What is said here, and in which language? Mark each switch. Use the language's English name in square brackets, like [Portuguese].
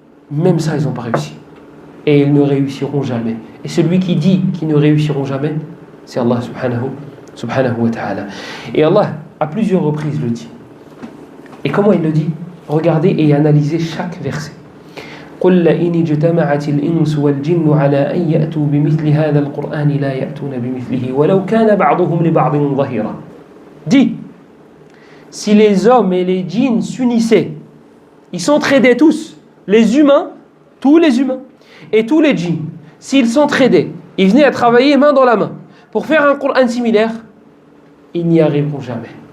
[French] Même ça, ils n'ont pas réussi. Et ils ne réussiront jamais. Et celui qui dit qu'ils ne réussiront jamais, c'est Allah subhanahu wa ta'ala. Et Allah, à plusieurs reprises, le dit. Et comment il le dit? Regardez et analysez chaque verset. [Arabic] قل لئن اجتمعت الإنس والجن على أن يأتوا بمثل هذا القرآن لا يأتون بمثله ولو كان بعضهم لبعض ظهيرا. [French] Dis, si les hommes et les djinns s'unissaient, ils s'entraidaient tous, les humains, tous les humains et tous les djinns, s'ils s'entraidaient, ils venaient à travailler main dans la main pour faire un Coran similaire, ils n'y arriveront jamais.